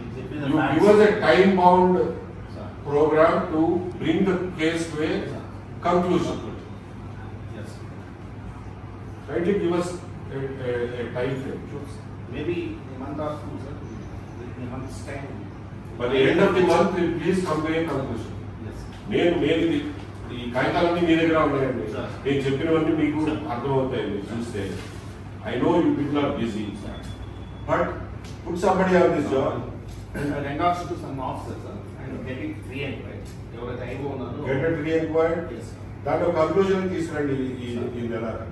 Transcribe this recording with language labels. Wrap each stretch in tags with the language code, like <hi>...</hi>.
<en>You give us a time-bound program to bring the case to a conclusion. Kindly give us a time frame. Maybe a month or two, sir. A month's time. By the end of the month, please come to a conclusion. Yes.</en> <te>నేను ఈ కాగితాలన్నీ మీ దగ్గర ఉన్నాయండి. నేను చెప్పినవన్నీ మీకు అర్థమవుతాయండి చూస్తే.</te> <en>I know you people are busy, but put somebody on this job. And regards to some officers, sir, and get it re-inquired. Get it re-inquired. Yes.</en> <te>దాంట్లో conclusion తీసుకురండి ఈ నెల.</te>